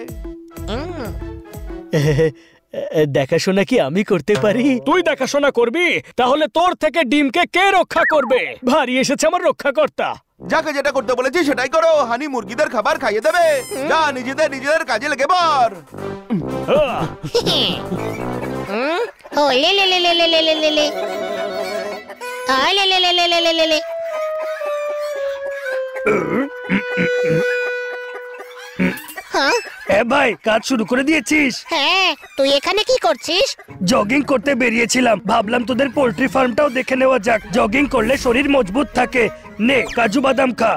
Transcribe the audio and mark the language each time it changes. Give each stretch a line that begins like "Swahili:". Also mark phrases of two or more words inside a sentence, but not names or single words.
Bangla: দেখাশোনা কি আমি করতে পারি? তুই দেখাশোনা করবি? তাহলে তোর থেকে ডিমকে কে রক্ষা করবে? ভারী এসেছে আমার রক্ষাকর্তা। যাকে যেটা করতে বলেছি সেটাই করো। হানি মুরগিদের খাবার খাইয়ে দেবে। যা, নিজেদের কাজে লেগে পড়। ও লে লে লে লে লে লে লে লে, আয় লে লে লে লে লে লে লে। হ্যাঁ ভাই, কাজ শুরু করে দিয়েছিস? হ্যাঁ, তুই এখানে কি করছিস? জগিং করতে বেরিয়েছিলাম, ভাবলাম তোদের
English: poultry farmটাও
Bangla: দেখে নেওয়া যাক। জগিং করলে শরীর মজবুত থাকে। নে, কাজু বাদাম খা।